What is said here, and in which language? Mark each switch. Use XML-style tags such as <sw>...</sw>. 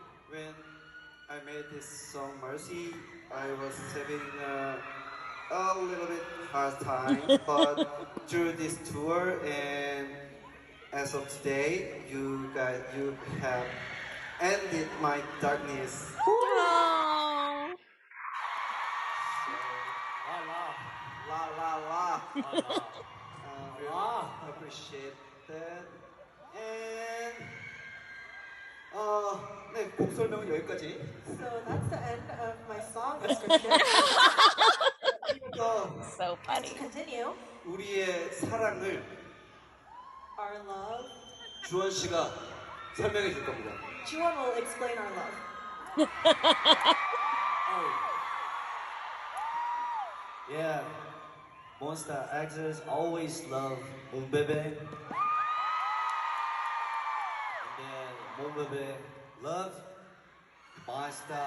<en>When I made this song Mercy, I was having a little bit hard time, but through this tour and as of today, you have ended my darkness. Really appreciate that.</en> <ko>And 네, 곡 설명은 여기까지.</ko> <en>So that's the end of my song description. So funny. To continue,</en> <ko>우리의 사랑을</ko> <en>our love.</en> <ko>주원 씨가 설명해 줄 겁니다.</ko> <en>Jooheon will explain our love. Yeah, Monsta X's always love Monbebe. And then Monbebe love Monsta.</en>